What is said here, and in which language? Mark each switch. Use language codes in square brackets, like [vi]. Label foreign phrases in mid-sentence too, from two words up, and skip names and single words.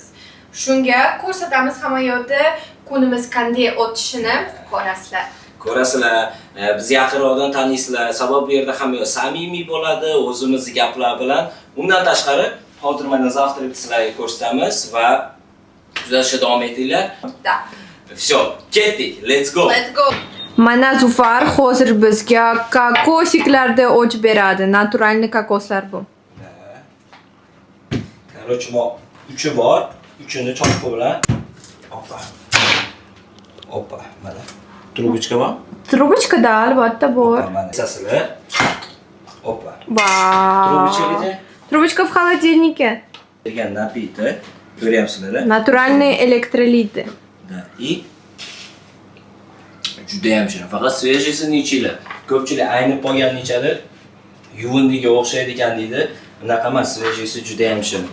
[uz] Shunga ko'rsatamiz hamma yo'lda kunimiz qanday o'tishini ko'rasizlar. Biz yaqinroqdan taniysizlar. Sabab bu yerda hamma samimiy bo'ladi, o'zimizning gaplar bilan. Undan tashqari, hozir mana zavtrak sizlarga ko'rsatamiz va kuzatishda davom etinglar. Da. Всё, ketdik. [en] Let's go. [uz] Mana Zufar hozir bizga kokosiklarni ochib beradi. Naturalniy kokoslar bu. Короче, uchi bor. Uchini cho'qqa bilan. Hoppa, mana. Трубочка bor? Трубочкада albatta bor. Mana sasili. Hoppa. Vau. [ru] Трубочка в холодильнике. [uz] Degan napiti. Ko'ryapsizlar? [ru] Натуральный электролиты. [uz] Da. И juda ham shirin. Faqat svejisini ichinglar. Ko'pchilik aynib qolganini ichadi. Yuvindiga o'xshaydi ekan deydi. Bunaqa emas, svejisi juda ham shirin.